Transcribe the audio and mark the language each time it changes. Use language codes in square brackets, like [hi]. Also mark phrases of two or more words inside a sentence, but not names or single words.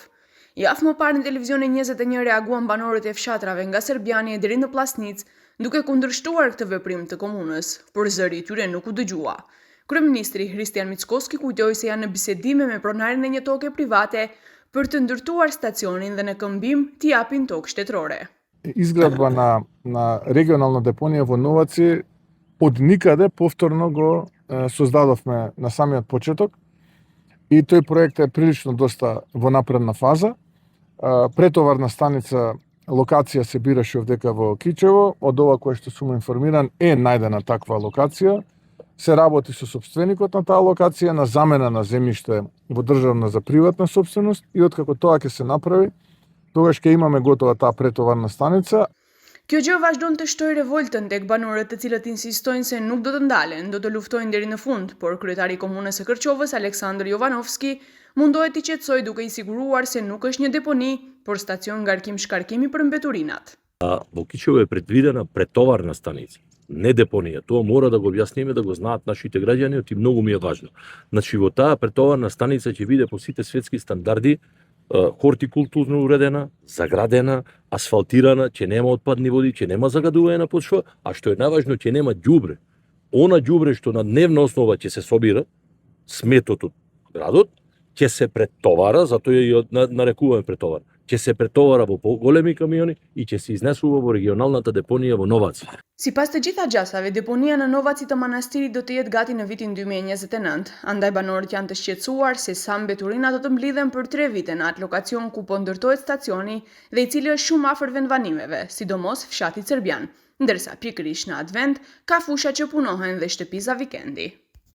[sq] Javë më parë në televizionin 21 reaguan banorët e fshatrave nga Serbiani e deri në Plasnic, duke kundërshtuar këtë veprim të komunës, por zëri i tyre nuk u dëgjua. Kryeministri Hristijan Mickoski kujtoi se janë në bisedime me pronarin e një toke private për të ndërtuar stacionin dhe në këmbim t'i japin tokë shtetërore. [mk] Изградба на регионална депонија во Новаци од никаде повторно го создадовме на самиот почеток и тој проект е прилично доста во напредна фаза. Претоварна станица локација се бираше овдека во Кичево, од ова кое што сум информиран е најдена таква локација. Се работи со сопственикот на таа локација на замена на земјиште во државна за приватна собственост и откако тоа ќе се направи, тогаш ќе имаме готова таа претоварна станица. [sq] Kjo gjë vazhdon të shtojë revoltën tek banorët të cilët insistojnë se nuk do të ndalen, do të luftojnë deri në fund, por kryetari i komunës së Kërqovës, Aleksandr Jovanovski, mundohet t'i qetësojë duke i siguruar se nuk është një deponi, por stacion ngarkim-shkarkimi për mbeturinat. [mk] Во Кичево е предвидена претоварна станица, не депонија. Тоа мора да го објасниме, да го знаат нашите граѓани, и многу ми е важно. Значи во таа претоварна станица ќе биде по сите светски стандарди, хортикултурно уредена, заградена, асфалтирана, ќе нема отпадни води, ќе нема загадување на почва, а што е најважно, ќе нема ѓубре. Она ѓубре што на дневна основа ќе се собира, сметот од градот, ќе се претовара, затоа ја нарекуваме претовар. Ќе се претовара во поголеми камиони и ќе се изнесува во регионалната депонија во Новаци. [sq] Sipas të gjitha gjasave, deponia në Novaci të manastirit do të jetë gati në vitin 2029. Andaj banorët janë të shqetësuar se sa mbeturina do të mblidhen për 3 vite në atë lokacion ku po ndërtohet stacioni dhe i cili është shumë afër vendbanimeve, sidomos fshatit serbian, ndërsa pikërisht në atë vend ka fusha që punohen dhe shtëpiza vikendi.